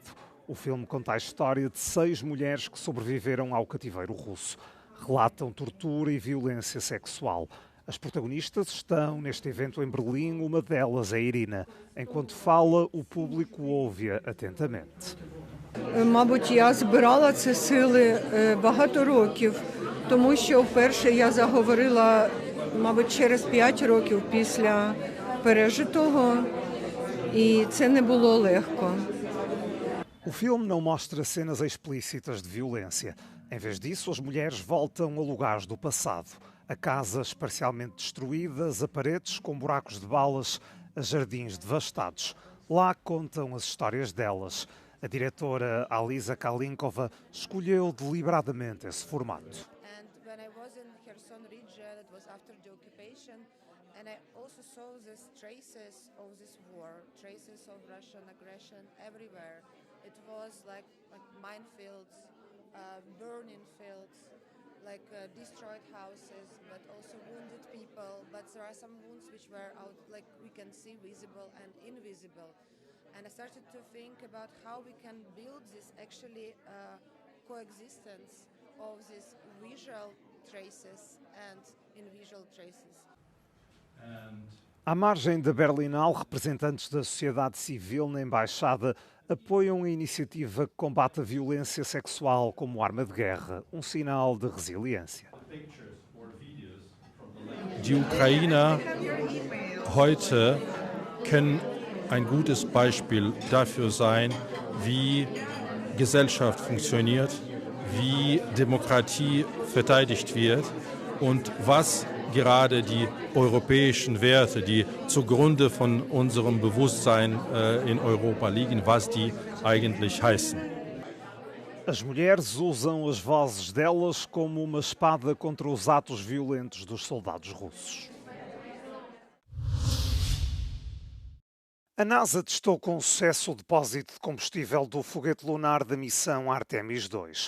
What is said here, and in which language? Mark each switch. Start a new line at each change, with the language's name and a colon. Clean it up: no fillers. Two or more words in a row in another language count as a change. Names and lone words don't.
Portuguese: O filme conta a história de 6 mulheres que sobreviveram ao cativeiro russo. Relatam tortura e violência sexual. As protagonistas estão neste evento em Berlim, uma delas é Irina. Enquanto fala, o público ouve-a atentamente.
Ukrainian: Мабуть, я збирала ці сили багато років, тому що вперше я заговорила, мабуть, через 5 років після пережитого, і це не було легко.
Portuguese: O filme não mostra cenas explícitas de violência. Em vez disso, as mulheres voltam a lugares do passado. A casas parcialmente destruídas, a paredes com buracos de balas, a jardins devastados. Lá contam as histórias delas. A diretora Alisa Kalinkova escolheu deliberadamente esse formato.
English: And I also saw these traces of this war, traces of Russian aggression everywhere. It was like minefields, burning fields, like destroyed houses, but also wounded people. But there are some wounds which were out, like we can see, visible and invisible. And I started to think about how we can build this actually coexistence of these visual traces and invisual traces.
Portuguese: À margem da Berlinale, representantes da sociedade civil na Embaixada apoiam a iniciativa que combate a violência sexual como arma de guerra, um sinal de resiliência.
German: Die Ukrainer heute können ein gutes Beispiel dafür sein, wie Gesellschaft funktioniert, wie Demokratie verteidigt wird und was gerade die europäischen Werte, die zugrunde von unserem Bewusstsein in Europa liegen, was die eigentlich heißen.
Portuguese: As mulheres usam as vozes delas como uma espada contra os atos violentos dos soldados russos. A NASA testou com sucesso o depósito de combustível do foguete lunar da missão Artemis II.